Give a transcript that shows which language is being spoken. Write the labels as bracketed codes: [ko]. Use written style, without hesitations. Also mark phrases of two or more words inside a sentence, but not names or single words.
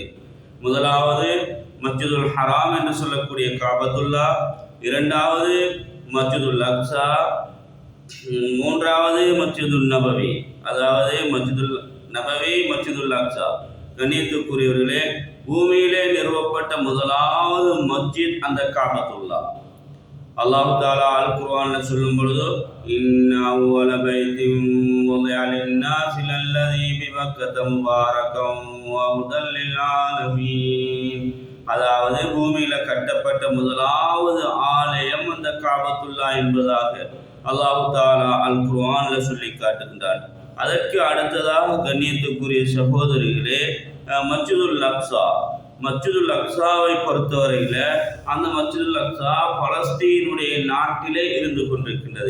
[ta] முதலாவது மஸ்ஜிதுல் ஹராம் என்று சொல்லக்கூடிய காபத்துல்லா, இரண்டாவது மஸ்ஜிதுல் அக்ஸா, மூன்றாவது மஸ்ஜிதுல் நபவி, அதாவது மஸ்ஜிதுல் நபவி, மஸ்ஜிதுல் அக்ஸா. கண்ணியத்துக்குரியவர்களே, பூமியிலே நிறுவப்பட்ட முதலாவது மஸ்ஜித் அந்த காபத்துல்லா. அல்லாஹ் தஆலா அல் குர்ஆன்ல சொல்லும் பொழுது, [ar] إن أول بيت وضع للناس للذي بمكة مباركا وهدى للعالمين, [ta] அதாவது பூமியில கட்டப்பட்ட முதலாவது ஆலயம் அந்த காபத்துல்லா என்பதாக [ar] الله تعالى [ta] அல் குர்ஆன்ல சொல்லி காட்டுகின்றார். அதற்கு அடுத்ததாக கண்ணியத்துக்குரிய சகோதரிகளே, மஸ்ஜிதுல் அக்ஸா. மஸ்ஜிதுல் அக்ஸாவை பொறுத்தவரையில் அந்த மஸ்ஜிதுல் அக்ஸா பலஸ்தீனுடைய நாட்டிலே இருந்து கொண்டிருக்கின்றது.